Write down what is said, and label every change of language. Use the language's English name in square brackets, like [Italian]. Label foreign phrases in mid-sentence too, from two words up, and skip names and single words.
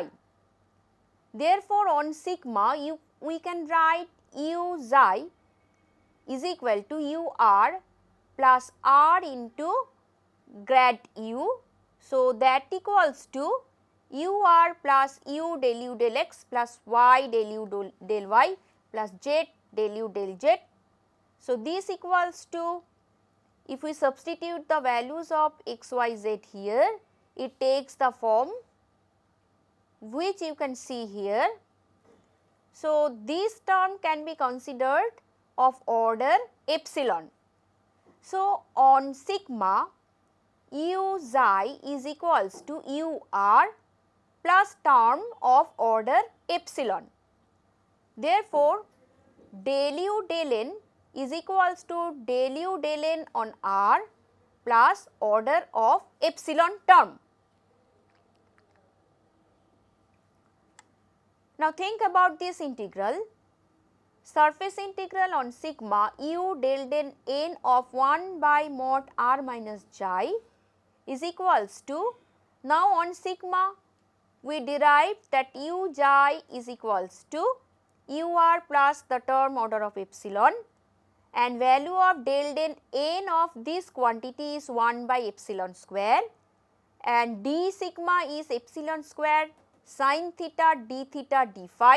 [English] Therefore, on sigma we can write u xi is equal to u r plus r into grad u. So, that equals to u r plus u del u del x plus y del u del y plus z del u del z. So, this equals to, if we substitute the values of x, y, z here, it takes the form which you can see here. So, this term can be considered of order epsilon. So, on sigma u xi is equals to u r plus term of order epsilon. Therefore, del u del n is equals to del u del n on r plus order of epsilon term. Now, think about this integral. Surface integral on sigma u del n of 1 by mod r minus xi is equals to, now on sigma we derived that u xi is equals to u r plus the term order of epsilon, and value of del n of this quantity is 1 by epsilon square, and d sigma is epsilon square sin theta d theta d phi.